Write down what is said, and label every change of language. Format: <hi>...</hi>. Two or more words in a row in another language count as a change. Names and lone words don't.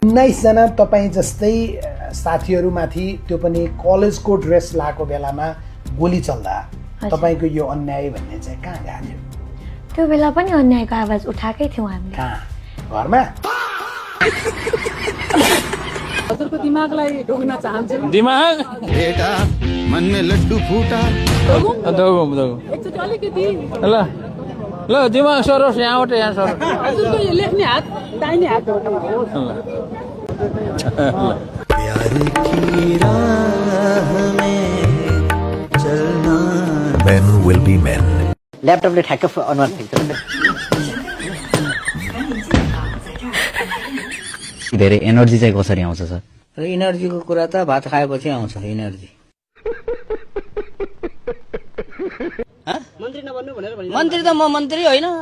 <ne>19 जना तपाईँ जस्तै साथीहरूमाथि त्यो पनि कलेजको ड्रेस लाएको बेलामा गोली चल्दा तपाईँको यो अन्याय भन्ने चाहिँ कहाँ गएको थियो? त्यो बेला पनि अन्यायको आवाज उठाएकै थियौँ हामीले। कहाँ? घरमा? हजुरको दिमागलाई ढोग्न चाहन्छु। दिमाग</ne> <hi>बेटा मन में लड्डू फूटा।</hi> <ne>एकचोटि अलिकति ल ल दिमाग सरोस्, यहाँबाट यहाँ सरोस्। हजुरको यो लेख्ने हात दाहिने हात हो।</ne> <hi>प्यार की राह में चलना।</hi> <en>Men will be men.</en> <ne>ल्यापटपले ठ्याक्क अनुहार देख्छ। धेरै एनर्जी चाहिँ कसरी आउँछ सर? इनर्जीको कुरा त भात खाएपछि आउँछ इनर्जी। मन्त्री त म मन्त्री होइन।</ne>